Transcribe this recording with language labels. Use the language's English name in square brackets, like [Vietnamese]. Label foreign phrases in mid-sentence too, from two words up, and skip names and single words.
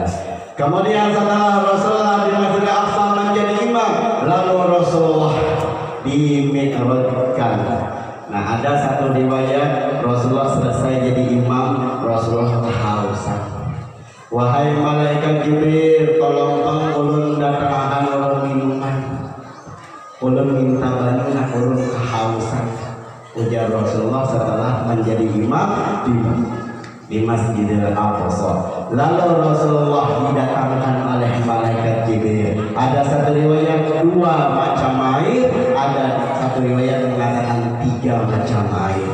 [Indonesian] Kemudian setelah Rasulullah di Masjidil Aqsa menjadi imam, lalu Rasulullah dimi'rajkan. Nah ada satu riwayat Rasulullah selesai jadi imam, Rasulullah kehausan. Wahai malaikat Jibril, [Banjar] tolong ulun datangkan ulun minuman. Ulun minta banyak, ulun kehausan. [Indonesian] Ujar Rasulullah setelah menjadi imam di Masjidil Aqsa. Lalu Rasulullah didatangkan oleh malaikat Jibril. Ada satu riwayat 2 macam air, ada satu riwayat mengatakan 3 macam air.